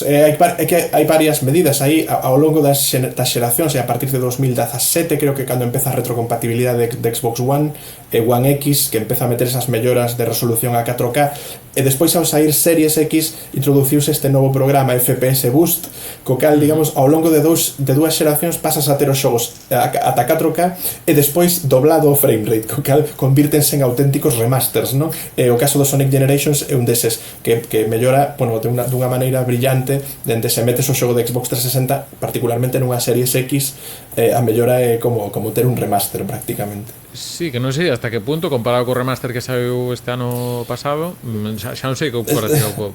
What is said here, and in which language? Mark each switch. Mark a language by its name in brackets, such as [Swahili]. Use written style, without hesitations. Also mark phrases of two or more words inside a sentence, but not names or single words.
[Galician] Hai varias medidas aí ao longo das xeracións, e a partir de 2017 creo que cando empeza a retrocompatibilidade de Xbox One e One X, que empeza a meter esas melloras de resolución a 4K, e despois ao sair Series X introduciuse este novo programa FPS Boost, co cal, digamos, ao longo de dúas xeracións pasas a ter os xogos ata 4K e despois doblado o [English] frame rate, [Galician] co cal convírtense en auténticos remasters, non? E o caso do Sonic Generations é un deses que mellora, bueno, dunha maneira brillante, dende se metes o xogo de Xbox 360, particularmente nunha Series X, a mellora é como ter un remaster prácticamente. Sí, que non sei hasta que punto comparado co remaster que saiu este ano pasado, xa non sei que comparativo.